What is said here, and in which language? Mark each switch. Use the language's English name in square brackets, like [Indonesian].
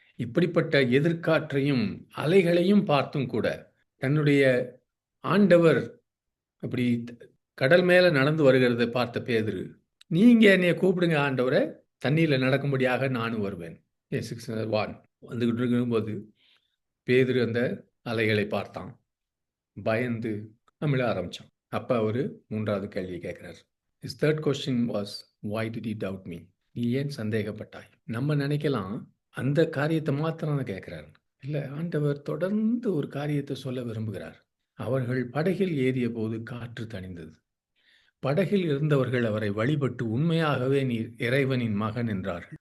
[Tamil] இப்படிப்பட்ட எதிர்காற்றையும் அலைகளையும் பார்த்தும் கூட தன்னுடைய ஆண்டவர் அப்படி கடல் மேல நடந்து வருகிறதை பார்த்த பேதுரு, நீங்க என்னைய கூப்பிடுங்க ஆண்டவரை, தண்ணீரில் நடக்கும்படியாக நானும் வருவேன். வந்துகிட்டு இருக்கும்போது பேதுரு அந்த அலைகளை பார்த்தான், பயந்து நம்மள ஆரம்பிச்சான். அப்ப அவரு 3வது கேள்வி கேட்கிறார். [English] His third question was, why did he doubt me? [Tamil] நீ ஏன் சந்தேகப்பட்டாய்? நம்ம நினைக்கலாம் அந்த காரியத்தை மாத்திரம் தான் கேட்கிறார். இல்ல, ஆண்டவர் தொடர்ந்து ஒரு காரியத்தை சொல்ல விரும்புகிறார். அவர்கள் படகில் ஏறிய போது காற்று தணிந்தது. படகில் இருந்தவர்கள் அவரை வழிபட்டு உண்மையாகவே நீர் இறைவனின் மகன் என்றார்கள்.